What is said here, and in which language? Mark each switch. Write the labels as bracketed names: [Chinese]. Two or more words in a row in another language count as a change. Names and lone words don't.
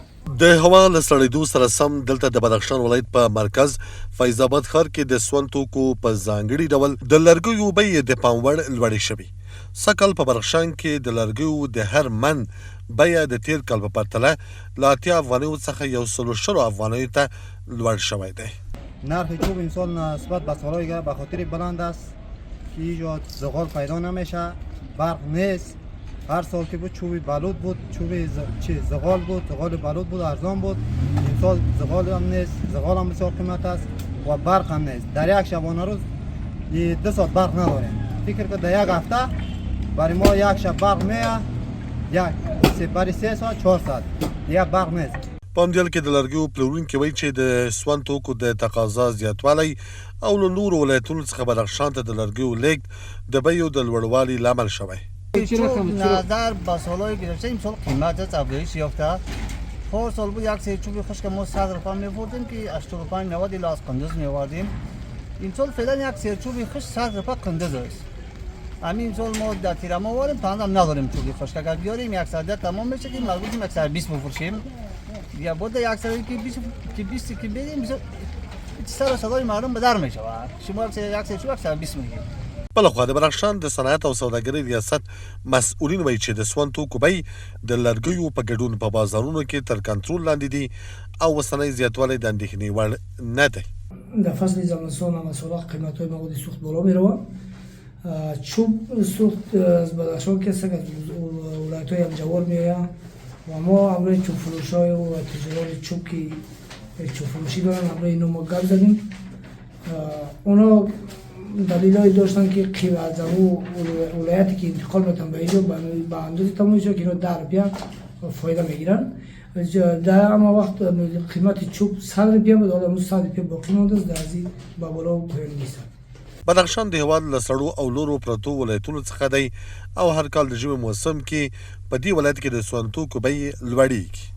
[Pashto] د هوا له سړېدو سره سم دلته د بدخشان ولایت په مرکز فیض آباد ښار کې د سون توکو په ځانګړي ډول د لرګیو بیې د پام وړ لوړې شوې. سږکال په بدخشان کې د لرګیو د هر من بیه د تیر کال په پرتله له 80 افغانیو څخه 110 افغانیو ته لوړ شوی دی. [Persian] نرخ چوب امسال نسبت به سالهای دیگر به خاطر بلند است که اینجا زغال پیدا نمیشه، برق نیست. هر سال که بود چوبی بلود بود، چوبی زغال بود، زغال بلود بود، ارزان بود. امسال زغال هم نیست، زغال هم بسیار قیمت است و برق هم نیست. در یک شبانه روز 2 ساعت برق نداریم. فکر که در یک هفته برای ما یک شب برق میاد، برای 3 ساعت 4 ساعت دیگه برق نیست. [Pashto] په همدې کې د لرګیو پلورونکي وایي چې د سون توکو د تقاضا زیاتوالی او له نورو ولایتونو څخه بدخشان ته د لرګیو لیږد د بیو د لوړوالي لامل شوی. [Persian] نظر به سالهای گذشته امسال قیمت افزایش یافته. هر سال بود یک سری چوب خشک ما 100 روپیه می‌فروختیم که 85 90 الی از قندوز می‌آوردیم. امسال فعلا یک سری چوب خشک 100 روپیه قندوز است. همین امسال ما در تیرما آوردیم تازه نداریم چوب خشک. اگر بیاریم 110 تمام میشه که مجبوریم 120 بفروشیم. یا بود یک سری که 20 که بدیم سر صدای مردم به در میشه. شما یک سری چوب 120 میگیم. [Pashto] بلخوا د بدخشان د صنعت او سوداګرۍ ریاست مسؤلین وایي چې د سون توکو بیې د لرګیو په ګډون په بازارونو کې تر کنټرول لاندې دي او اوسنی زیاتوالی د اندېښنې وړ نه دی. [Persian] در فصل زمستان هم سراغ قیمت‌های مواد سوخت بالا می‌روه. چوب سوخت از بدخشان که از ولایت‌های همجوار می‌آید و ما امروز چوب فروش‌های و تجارت چوب که چوب فروشی دارن امروز اینو ما گپ زدیم. اونا دلیلای داشتن که قیمت از ولایتی که انتقال میکنن به اینجا به اندازه تمام میشه که اینا 10 روپیه فایده میگیرن. در اما وقت قیمت چوب 100 روپیه بود، حالا 100 روپیه باقی مونده است، در از این به بالا پایین نیست. [Pashto] بدخشان د هېواد له سړو او لوړو پرتو ولایتونو څخه دی او هر کال د ژمي موسم کې په دې ولایت کې د سون توکو بیې لوړېږي.